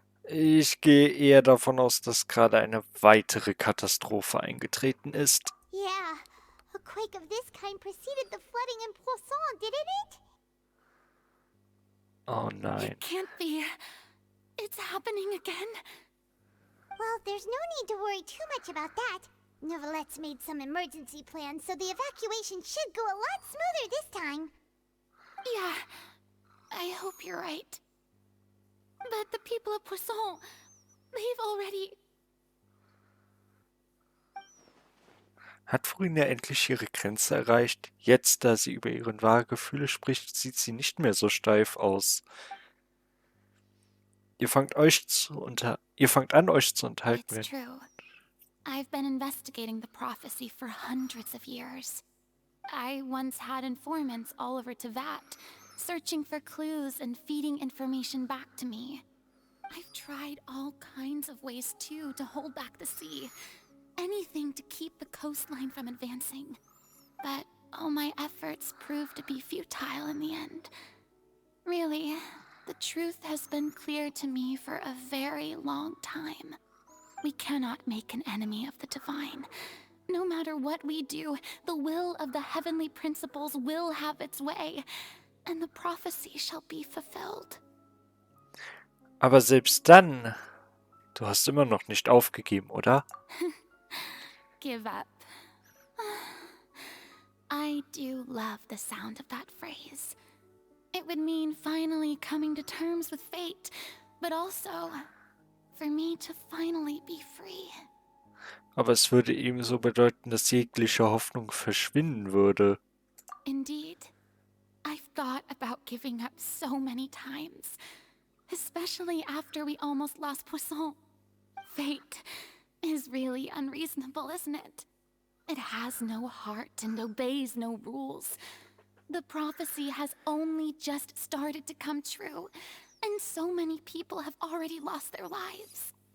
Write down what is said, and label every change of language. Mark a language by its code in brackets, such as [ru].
[de] Ich gehe eher davon aus, dass gerade eine weitere Katastrophe eingetreten ist. [en] Yeah, a quake of this kind preceded the flooding in Poisson, didn't it? [de] Oh nein. [en] It can't be. It's happening again. Well, there's no need to worry too much about that. Nouvellette's made some emergency plans, so the evacuation should go a lot smoother this time. Yeah, I hope you're right. But the people of Poisson, they've already... [de] Hat Furina endlich ihre Grenze erreicht? Jetzt, da sie über ihre wahren Gefühle spricht, sieht sie nicht mehr so steif aus. Ihr fangt an, euch zu unterhalten. [en] It's true. I've been investigating the prophecy for hundreds of years. I once had informants all over Tevat, searching for clues and feeding information back to me. I've tried all kinds of ways, too, to hold back the sea. Anything to keep the coastline from advancing. But all my efforts proved to be futile in the end. Really, the truth has been clear to me for a very long time. We cannot make an enemy of the divine. No matter what we do, the will of the heavenly principles will have its way, and the prophecy shall be fulfilled. [de] Aber selbst dann, du hast immer noch nicht aufgegeben, oder? [en] Give up. I do love the sound of that phrase. It would mean finally coming to terms with fate, but also for me to finally be free. [de] Aber es würde ebenso bedeuten, dass jegliche Hoffnung verschwinden würde. [en] Indeed. I've thought about giving up so many times, especially after we almost lost Poisson. Fate is really unreasonable, isn't it? It has no heart and obeys no rules. The prophecy has only just started to come true, and so many people have already lost their lives.